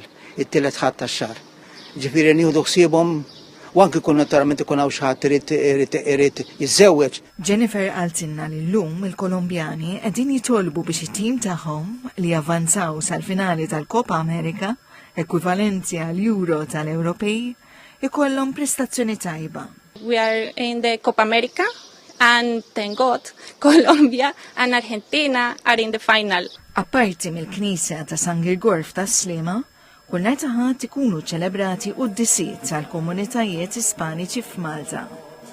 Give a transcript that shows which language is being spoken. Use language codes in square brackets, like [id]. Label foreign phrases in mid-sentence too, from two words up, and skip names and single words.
[mt] It-tielet ħadd tax-xahar. Ġifieri nieħdu ħsiebhom u anke jkun naturalment ikun hawn xi ħadd irid jiżżewweġ. Jennifer qaltilna li llum il-Kolombjani qegħdin jitolbu biex it-tim tagħhom li avvanzaw sal-finali tal-Copa America, ekwivalenti għall-Euro tal-Ewropej, ikollhom prestazzjoni tajba. [en] We are in the Copa America and thank God Colombia and Argentina are in the final. [mt] Apparti mill-Knisja ta' San Girgorf ta' Sliema, kull nhar ta' ħadd ikunu ċelebrati quddisijiet tal-komunitajiet Ispaniċi f'Malta.